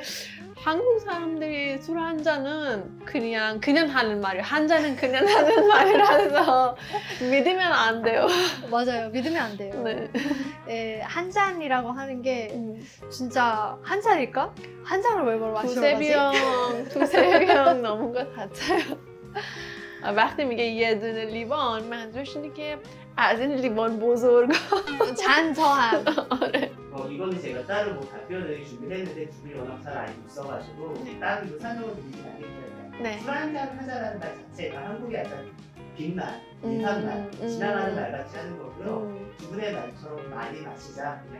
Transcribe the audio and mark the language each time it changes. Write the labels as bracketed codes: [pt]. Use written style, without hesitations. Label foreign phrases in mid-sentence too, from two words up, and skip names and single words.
[ko] 한국 사람들이 술 한 잔은 그냥 하는 말이에요. 한 잔은 그냥 하는 말이라서 믿으면 안 돼요. 맞아요 믿으면 안 돼요 네. 네, 한 잔이라고 하는 게 진짜 한 잔일까? 한 잔을 왜 마시러 가지? 두세 병 넘은 것 같아요. [fa] وقتی میگه یه دونه لیوان منظورش اینه که از این لیوان بزرگ [ko] 잔 더함 이거는 제가 따로 뭐 답변을 준비했는데 두 분이 워낙 잘 알고 있어가지고 따로 이거 설명을 드리진 않겠어요. 네. 술 한잔 하자라는 말 자체가 한국의 약간 빈말, 인사말, 지나가는 말 같이 하는 거고요. 두 분의 말처럼 많이 마시자, 그냥